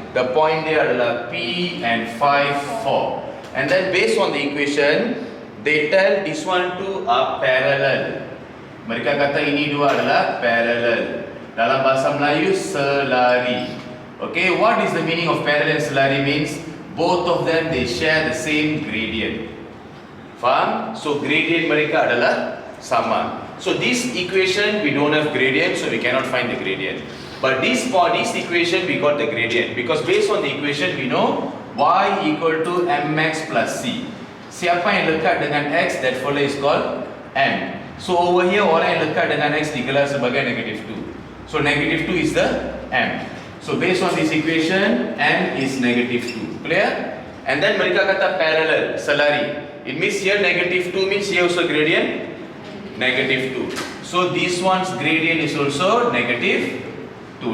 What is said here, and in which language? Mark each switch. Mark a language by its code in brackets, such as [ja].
[en] The point [ms] dia adalah [en] P and 5, 4. And then based on the equation, they tell this one two are parallel. [ms] Mereka kata ini dua adalah parallel. Dalam bahasa Melayu, selari. [en] Okay, what is the meaning of parallel and selari means? Both of them, they share the same gradient. [ms] Faham? So gradient mereka adalah sama. [en] So this equation, we don't have gradient, so we cannot find the gradient. But for this equation, we got the gradient. Because based on the equation, we know y equal to mx plus c. [ms] Siapa yang lekat dengan x, [en] that fellow is called m. So over here [ms] orang yang lekat dengan x digelar sebagai negative 2. [en] So negative 2 is the m. So based on this equation, m is negative 2. Clear? And then [ms] mereka kata [en] parallel, selari. It means here negative 2 means here also gradient negative 2. So this one's gradient is also negative 2.